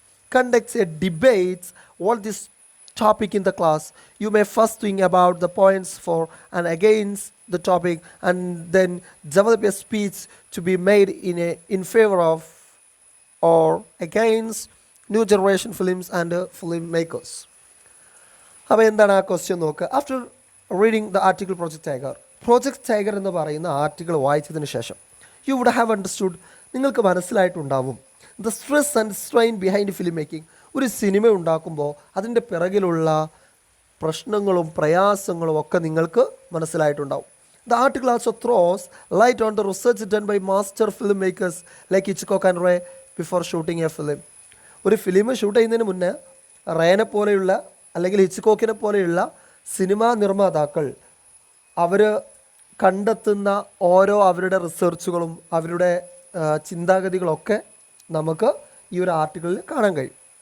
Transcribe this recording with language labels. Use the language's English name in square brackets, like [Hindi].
[English] Conducts a debate on this topic in the class. You may first think about the points for and against the topic and then develop a speech to be made in favor of or against new generation films and film makers. [Malayalam] അപ്പോൾ എന്താണ് ആ question നോക്കുക. [English] after reading the article project tiger [Malayalam] എന്ന് പറയുന്ന article വായിച്ചതിന് ശേഷം [English] you would have understood, [Malayalam] നിങ്ങൾക്ക് മനസ്സിലായിട്ടുണ്ടാവും, [English] The stress and strain behind film making. [Malayalam] ഒരു സിനിമ ഉണ്ടാക്കുമ്പോൾ അതിൻ്റെ പിറകിലുള്ള പ്രശ്നങ്ങളും പ്രയാസങ്ങളും ഒക്കെ നിങ്ങൾക്ക് മനസ്സിലായിട്ടുണ്ടാവും. [English] The article also throws light on the research done by master filmmakers like Hitchcock and Ray before shooting a film. [Malayalam] ഒരു ഫിലിം ഷൂട്ട് ചെയ്യുന്നതിന് മുന്നേ റേനെ പോലെയുള്ള അല്ലെങ്കിൽ ഹിച്ച്കോക്കിനെ പോലെയുള്ള സിനിമാ നിർമ്മാതാക്കൾ അവർ കണ്ടെത്തുന്ന ഓരോ അവരുടെ റിസർച്ചുകളും അവരുടെ ചിന്താഗതികളൊക്കെ നമുക്ക് ഈ ഒരു ആർട്ടിക്കിളിൽ കാണാൻ കഴിയും.